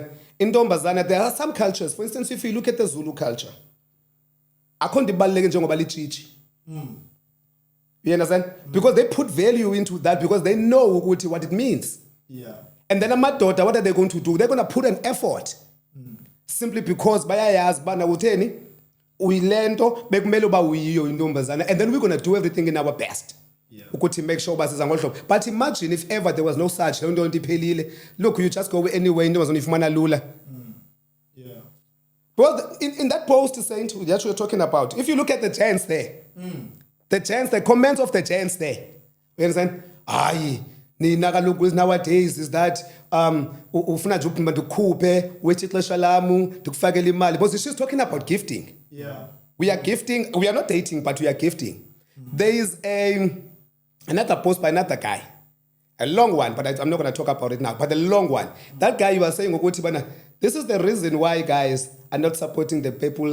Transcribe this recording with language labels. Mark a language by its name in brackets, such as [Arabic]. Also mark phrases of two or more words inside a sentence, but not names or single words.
[English] In Ntombazana, there are some cultures. For instance, if you look at the Zulu culture, you understand? Because they put value into that because they know what it means. Yeah. And then daughter, what are they going to do? They're going to put an effort. Simply because [Xhosa] bayayazi bana utheni uyilento bekumele uba uyiyo intombazana, [English] and then we're going to do everything in our best. Yeah. [Xhosa] Ukuthi [English] make sure [Xhosa] basiza ngohlobo. [English] But imagine if ever there was no such, look, you just go anyway, [Xhosa] intombazana ifumana lula. [English] Yeah. Well, in that post, Saint, that you're talking about, if you look at the gents there, the comments of the gents there, you understand? Aye, nowadays is that [Xhosa] ufuna nje ndikhuphe wethi ixesha lamu ndikufakele imali, [English] because she's talking about gifting. Yeah. We are gifting. We are not dating, but we are gifting. There is another post by another guy, a long one, but I'm not going to talk about it now. But a long one. That guy, you are saying, this is the reason why guys are not supporting the people.